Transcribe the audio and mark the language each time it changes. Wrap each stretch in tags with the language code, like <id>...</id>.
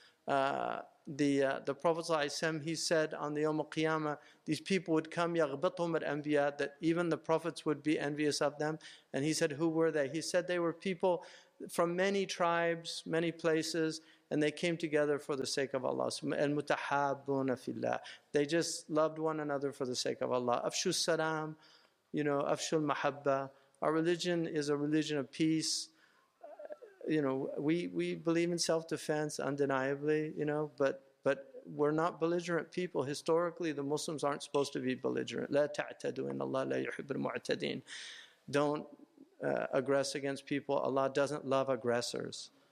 <en>the Prophet ﷺ, he said on the Yawm al-Qiyamah, these people would come,</en> <ar>يَغْبِطُهُمْ الْأَنْبِيَاء,</ar> <en>that even the prophets would be envious of them. And he said, who were they? He said they were people from many tribes, many places, and they came together for the sake of Allah.</en> <ar>الْمُتَحَابُونَ فِي اللَّهِ.</ar> <en>They just loved one another for the sake of Allah.</en> <ar>أَفْشُ السَّلَام,</ar> <en>you know,</en> <ar>أَفْشُ الْمَحَبَّةِ.</ar> <en>Our religion is a religion of peace. You know, we believe in self-defense, undeniably, you know, but we're not belligerent people. Historically, the Muslims aren't supposed to be belligerent.</en> <ar>لَا تَعْتَدُوا إِنَّ اللَّهَ لَا يُحِبُّ الْمُعْتَدِينَ.</ar> <en>Don't aggress against people. Allah doesn't love aggressors.</en>